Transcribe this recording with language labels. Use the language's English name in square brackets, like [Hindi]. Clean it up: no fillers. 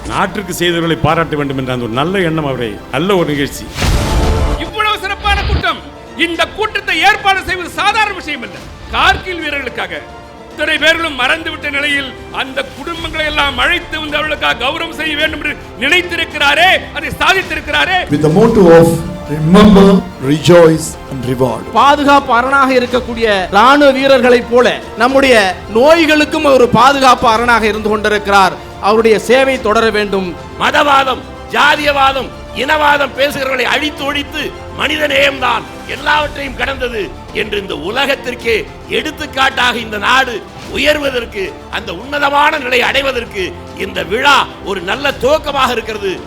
[Tamil] நாட்டிற்கு செய்தவர்களை பாராட்ட வேண்டும் என்ற அந்த ஒரு நல்ல எண்ணம் அவரை நல்ல ஒரு நிகழ்ச்சி. இவ்வளவு சிறப்பான கூட்டம். இந்த கூட்டத்தை ஏற்பாடு செய்வது சாதாரண விஷயம் அல்ல. கார்கில் வீரர்களுக்காக இத்தனை பேர்களும் மறந்துவிட்ட நிலையில் அந்த குடும்பங்களை எல்லாம் அழைத்து வந்து அவர்களுக்காக கௌரவம் செய்ய வேண்டும் என்று நினைத்திருக்கிறாரே, அதை சாதித்திருக்கிறாரே. [English] With the motto of remember, rejoice and reward. [Tamil] பாதுகாப்பு அரணாக இருக்கக்கூடிய ராணுவ வீரர்களைப் போல நம்முடைய நோய்களுக்கும் ஒரு பாதுகாப்பு அரணாக இருந்து கொண்டிருக்கிறார். அவருடைய சேவை தொடர வேண்டும். மதவாதம், ஜாதியவாதம், இனவாதம் பேசுகிறவர்களை அழித்து ஒழித்து மனித நேயம்தான் எல்லாவற்றையும் கடந்தது என்று இந்த உலகத்திற்கே எடுத்துக்காட்டாக இந்த நாடு உயர்வதற்கு, அந்த உன்னதமான நிலை அடைவதற்கு இந்த விழா ஒரு நல்ல துவக்கமாக இருக்கிறது.